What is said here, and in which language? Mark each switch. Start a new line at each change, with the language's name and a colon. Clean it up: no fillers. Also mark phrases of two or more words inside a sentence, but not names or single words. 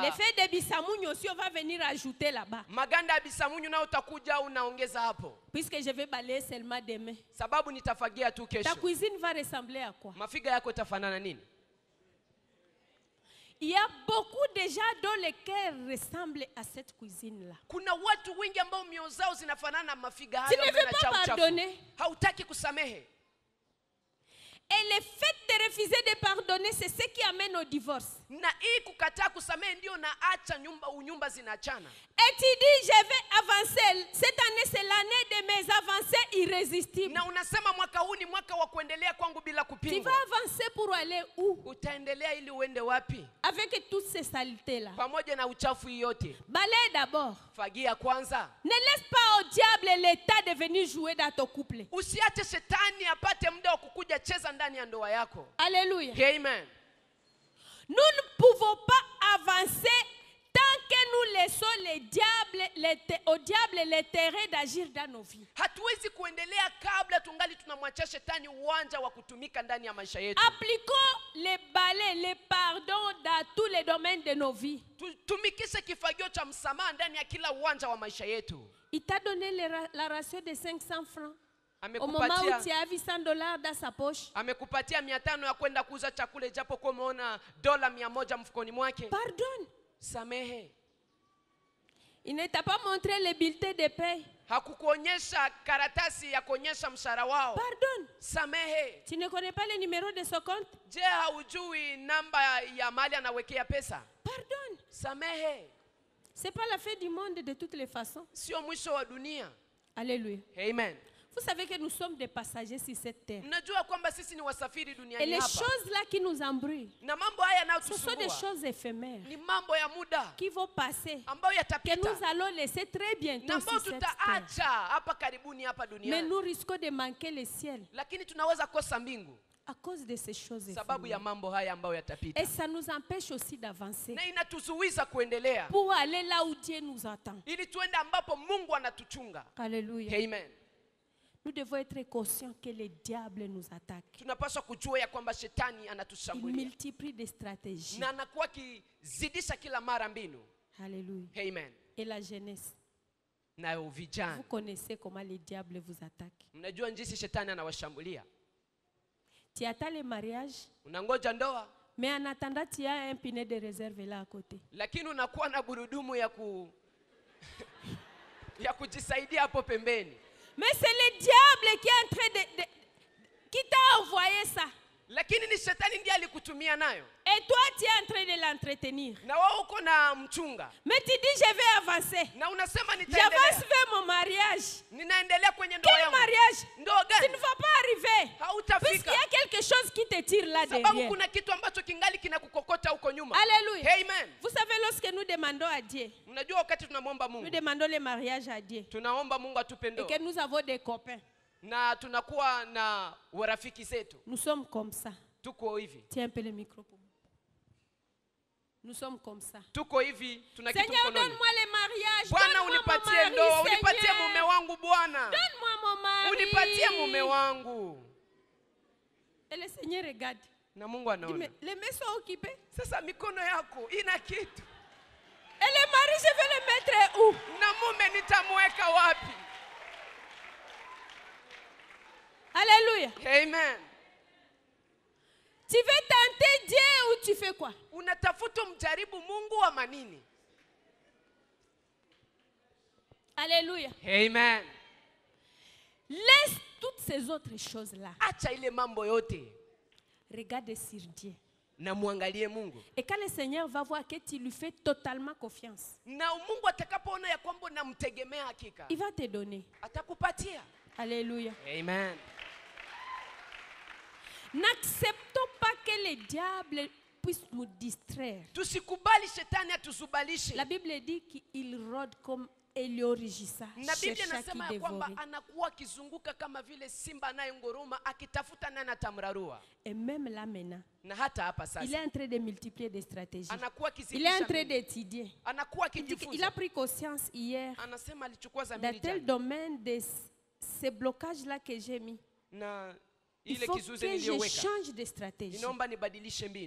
French: Les feuilles de bisamounyu aussi, on va venir ajouter là-bas.
Swahili: Maganda ya bisamunyu na utakuja unaongeza hapo.
French: Puisque je vais balayer seulement demain.
Swahili: Sababu nitafagia tu kesho.
French: Ta cuisine va ressembler à quoi?
Swahili: Mafiga yako itafanana nini?
French: Il y a beaucoup de gens dont les cœurs ressemblent à cette cuisine-là.
Swahili: Kuna watu wengi ambao mioyo zao zinafanana na mafiga
French: Tu
Swahili: hayo
French: ne veux pas pardonner.
Swahili: Hautaki kusamehe.
French: Et le fait de refuser de pardonner, c'est ce qui amène au divorce.
Swahili: Na hii kukataa kusamehe ndio naacha nyumba zinaachana.
French: Et tu dis, je vais avancer. Cette année, c'est l'année de mes avancées irrésistibles.
Swahili: Na unasema mwaka huu ni mwaka wa kuendelea kwangu bila
French: Tu
Swahili: kupingwa.
French: vas avancer pour aller où?
Swahili: Utaendelea ili uende wapi?
French: Avec toutes ces saletés-là.
Swahili: Pamoja na uchafu yote.
French: Balaye d'abord.
Swahili: Fagia kwanza.
French: Ne laisse pas au diable l'état de venir jouer dans ton couple.
Swahili: Usiache shetani apate muda wa kukuja cheza ndani ya ndoa yako.
French: Alléluia. Amen. Nous ne pouvons pas avancer tant que nous laissons au diable l'intérêt d'agir dans nos vies.
Swahili: Hatuwezi kuendelea kabla tungali tunamwachia shetani uwanja wa kutumika ndani ya maisha yetu.
French: Appliquons les balais, les pardons dans tous les domaines de nos vies.
Swahili: Tumikishe kifagio cha msamaha ndani ya kila uwanja wa maisha yetu.
French: Il t'a donné la ration de 500 francs. Au moment où tu as vu $100 dans sa poche.
Swahili: Amekupatia 500 ya kwenda kuuza chakula japo kwa umeona $100 mfukoni mwake.
French: Pardonne.
Swahili: Samehe.
French: Il ne t'a pas montré les bulletins de paie.
Swahili: Hakukuonyesha karatasi ya kuonyesha mshahara wao.
French: Pardonne.
Swahili: Samehe.
French: Tu ne connais pas le numéro de son compte?
Swahili: Je, haujui namba ya mahali anawekea pesa?
French: Pardonne.
Swahili: Samehe.
French: C'est pas la fin du monde de toutes les façons.
Swahili: Sio mwisho wa dunia.
French: Alléluia. Amen. Vous savez que nous sommes des passagers sur cette terre.
Swahili: Mnajua kwamba sisi ni wasafiri
French: Et
Swahili: duniani
French: les
Swahili: hapa.
French: choses-là qui nous embrouillent,
Swahili: Na mambo haya
French: ce sont des
Swahili: yanayotusumbua
French: choses éphémères
Swahili: ni mambo ya muda
French: qui vont passer,
Swahili: ambayo
French: que
Swahili: yatapita.
French: nous allons laisser très bientôt
Swahili: Na ambayo
French: sur cette terre.
Swahili: tutaacha hapa karibuni hapa
French: Mais
Swahili: duniani.
French: nous risquons de manquer le ciel
Swahili: Lakini tunaweza kosa mbingu
French: à cause de ces choses
Swahili: sababu ya
French: éphémères.
Swahili: mambo haya ambayo yatapita.
French: Et ça nous empêche aussi d'avancer
Swahili: Na inatuzuiza kuendelea
French: pour aller là où Dieu nous attend.
Swahili: ili tuende ambapo Mungu anatuchunga.
French: Alléluia. Amen. Nous devons être conscients que le diable nous attaque.
Swahili: Tunapaswa kujua ya kwamba shetani
French: Il
Swahili: anatushambulia
French: multiplie des stratégies.
Swahili: na anakuwa akizidisha kila mara mbinu.
French: Alléluia. Amen. Et la jeunesse,
Swahili: Na
French: vous
Swahili: vijana,
French: connaissez comment le diable vous attaque.
Swahili: mnajua jinsi shetani anawashambulia.
French: Tu attends le mariage,
Swahili: Unangoja ndoa
French: mais en attendant, tu as un pinet de réserve là à côté.
Swahili: lakini unakuwa na gurudumu ya kujisaidia hapo pembeni.
French: Mais c'est le diable qui est en train qui t'a envoyé ça.
Swahili: Lakini ni shetani ndiye alikutumia nayo.
French: Et toi, tu es en train de l'entretenir.
Swahili: Na wewe uko na mchunga.
French: Mais tu dis, je vais avancer.
Swahili: Na unasema
French: J'avance
Swahili: nitaendelea.
French: vers mon mariage.
Swahili: Ninaendelea kwenye ndoa
French: Quel
Swahili: yangu.
French: mariage?
Swahili: Ndoa
French: Tu ne
Swahili: gani?
French: vas pas arriver.
Swahili: hautafika.
French: y a quelque chose qui te tire là
Swahili: Sababu
French: derrière.
Swahili: kuna kitu ambacho kingali kinakukokota huko nyuma.
French: Alléluia. Amen. Vous savez, lorsque nous demandons à Dieu,
Swahili: Unajua wakati tunamwomba
French: nous
Swahili: Mungu,
French: demandons le mariage à Dieu,
Swahili: tunaomba Mungu atupe
French: et
Swahili: ndoa
French: que nous avons des copains,
Swahili: na tunakuwa na warafiki zetu,
French: nous sommes comme ça.
Swahili: tuko hivi,
French: Tiens un peu le micro pour moi. Nous sommes comme ça.
Swahili: tuko hivi, tuna kitu
French: Seigneur,
Swahili: mkononi.
French: donne-moi le mariage.
Swahili: Bwana
French: Donne-moi mon
Swahili: unipatie
French: mari,
Swahili: ndoa, unipatie mume
French: Seigneur.
Swahili: wangu Bwana,
French: Donne-moi mon mari.
Swahili: unipatie mume wangu.
French: Et le Seigneur regarde.
Swahili: Na Mungu
French: Il
Swahili: anaona.
French: dit, mais les mains sont occupées.
Swahili: Sasa mikono yako ina kitu,
French: Et le mari, je vais le mettre où?
Swahili: na mume nitamweka wapi?
French: Alléluia. Amen. Tu veux tenter Dieu ou tu fais quoi?
Swahili: Unatafuta mjaribu Mungu ama nini?
French: Alléluia. Amen. Laisse toutes ces autres choses-là.
Swahili: Acha ile mambo yote
French: Regarde sur Dieu.
Swahili: na muangalie Mungu.
French: Et quand le Seigneur va voir que tu lui fais totalement confiance,
Swahili: Na Mungu atakapoona ya kwamba unamtegemea hakika,
French: il va te donner.
Swahili: atakupatia.
French: Alléluia. Amen. N'acceptons pas que le diable puisse nous distraire.
Swahili: Tusikubali shetani atuzubalishe.
French: La Bible dit qu'il rôde comme Elio rugissant,
Swahili: Na Biblia
French: cherchant
Swahili: inasema
French: qui
Swahili: ya kwamba
French: dévorer.
Swahili: anakuwa akizunguka kama vile simba anayenguruma akitafuta nani atamrarua.
French: Et même là maintenant,
Swahili: Na hata hapa
French: il est
Swahili: sasa
French: en train de multiplier des stratégies.
Swahili: anakuwa
French: Il est en
Swahili: akizidisha
French: train
Swahili: mbinu.
French: d'étudier.
Swahili: Anakuwa
French: Il dit qu'il
Swahili: akijifunza.
French: a pris conscience hier
Swahili: Anasema alichukua
French: dans
Swahili: dhamiri
French: tel
Swahili: jana.
French: domaine de ces blocages-là que j'ai mis.
Swahili: Na
French: Il
Swahili: ile
French: faut
Swahili: kizuizi
French: que je
Swahili: niliyoweka,
French: change de stratégie.
Swahili: ninaomba nibadilishe mbinu.